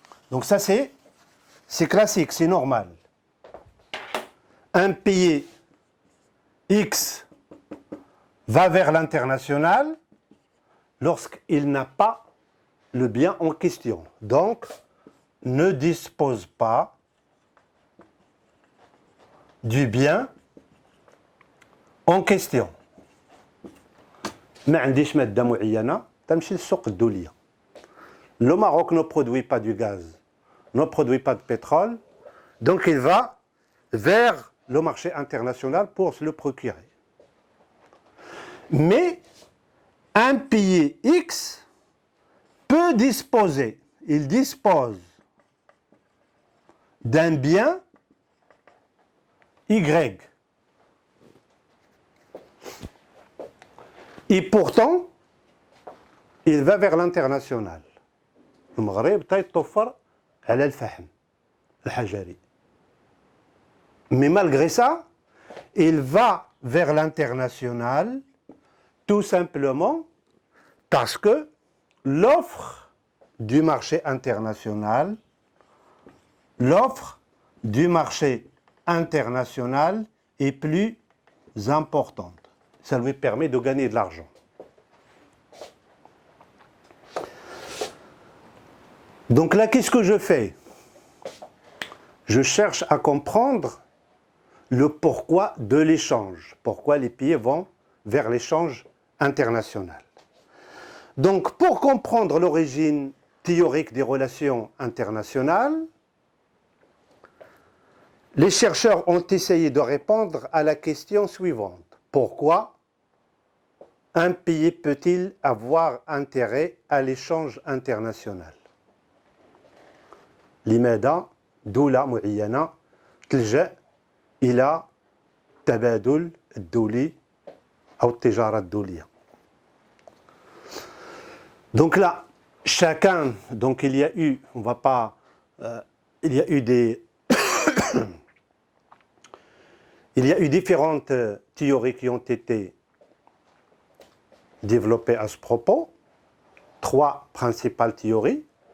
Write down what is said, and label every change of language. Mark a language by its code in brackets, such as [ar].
[fr] Donc ça c'est classique, c'est normal. Un pays X va vers l'international lorsqu'il n'a pas le bien en question. Donc, ne dispose pas du bien en question. [ar] ما عنديش مادة معينة تمشي للسوق الدولية. [fr] Le Maroc ne produit pas du gaz, ne produit pas de pétrole, donc il va vers le marché international pour se le procurer. Mais un pays X peut disposer, il dispose d'un bien Y. Et pourtant, il va vers l'international. [ar] المغرب تيتوفر على الفحم الحجري. [fr] Mais malgré ça, il va vers l'international tout simplement parce que l'offre du marché international, est plus importante. Ça lui permet de gagner de l'argent. Donc là, qu'est-ce que je fais? Je cherche à comprendre le pourquoi de l'échange. Pourquoi les pays vont vers l'échange international. Donc, pour comprendre l'origine théorique des relations internationales, les chercheurs ont essayé de répondre à la question suivante. Pourquoi un pays peut-il avoir intérêt à l'échange international? [ar] لماذا دولة معينة تلجأ إلى التبادل الدولي أو التجارة الدولية. [fr] Donc là, chacun, donc il y a eu, on va pas, il y a eu des, il y a eu différentes théories qui ont été développées à ce propos, 3 principales théories.